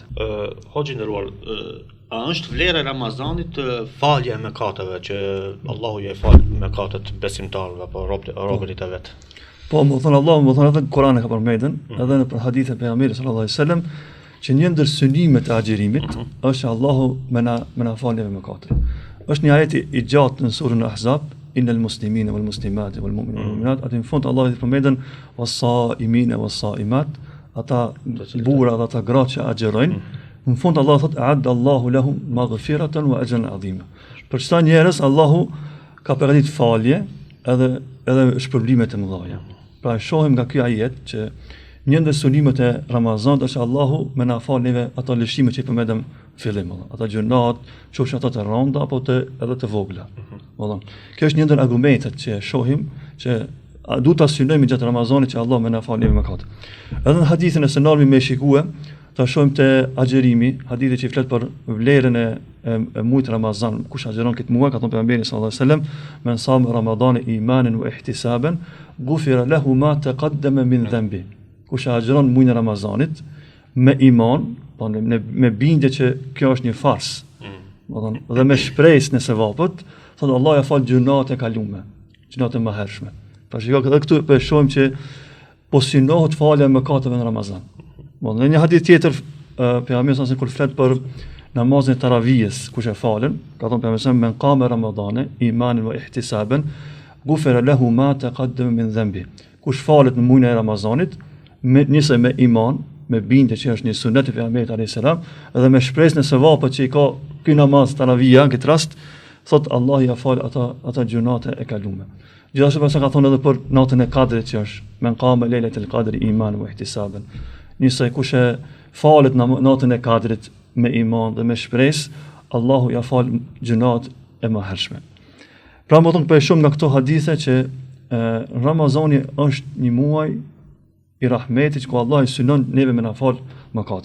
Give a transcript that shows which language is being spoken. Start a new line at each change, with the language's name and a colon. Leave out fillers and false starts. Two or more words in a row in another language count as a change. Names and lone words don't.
Albanian: Hoxhi nderuar, a është vlera e Ramazanit falja e mëkateve që Allahu i fal mëkatet besimtarëve apo robërit e vet? Po më thon Allahu, më thon edhe Kurani ka përmendur, edhe në hadithe e pejgamberit
Arabic: صلى الله عليه وسلم,
Albanian: që një ndër synimet e agjerimit është Allahu me na falë me mëkatet. Është një ajet i gjatë në surën Ahzab,
Arabic: إن المسلمين والمسلمات والمؤمنين والمؤمنات,
Albanian: atë në fund Allahu i përmendën
Arabic: والصائمين والصائمات,
Albanian: ata burra dhe ata gratë që agjerojnë. Në fund Allahu thotë
Arabic: أعد الله لهم مغفرة وأجرا عظيما.
Albanian: Për çdo njerëz Allahu ka përgatitur falje edhe shpërblime të mëdha. Pra shohim nga ky ajet që një ndër synimet e Ramazanit është Allahu me na fal neve ato lëshime që i përmendëm fillim, ata gjunat, qofshin ato të rënda apo edhe të vogla. Kjo është një ndër argumentet që shohim që duhet ta synojmë gjatë Ramazanit që Allah me na fal neve mëkat. Edhe në hadithin e së me shikue, ta shohim te agjerimi, hadithi që flet për vlerën e muajit Ramazan, kush agjeron këtë muaj, ka thënë pejgamberi
Arabic: صلى الله عليه وسلم, من صام رمضان إيمانا واحتسابا غفر له ما تقدم من ذنبه.
Albanian: Kush agjeron muajin e Ramazanit me iman, me bindje që kjo është një fars, dhe me shpresë në sevapët, thotë Allah ja fal gjunat e kalume, gjunat e mëhershme. Pra shikoj edhe këtu po shohim që po synohet falja e mëkateve në Ramazan. Në një hadith tjetër, pejgamberi sa kur flet për namazin e taravijes, kush e falën, ka thënë pejgamberi
Arabic: من قام رمضان إيمانا واحتسابا غفر له ما تقدم من ذنبه.
Albanian: Kush falet në muajin e Ramazanit, nisë me iman, me bindje që është një sunet e pejgamberit
Arabic: عليه السلام,
Albanian: edhe me shpresën e sevapit që i ka ky namaz taravija në këtë rast, thot Allah ja fal ata gjunate e kalume. Gjithashtu pasi ka thonë edhe për natën e Kadrit që është
Arabic: من قام ليلة القدر إيمانا واحتسابا.
Albanian: Nisë kush e falet natën e Kadrit me iman dhe me shpresë, Allahu ja fal gjunat e mëhershme. Pra më thonë për shumë nga këto hadithe që Ramazani është një muaj i rahmetit ku Allah i synon neve me na fal mëkatet.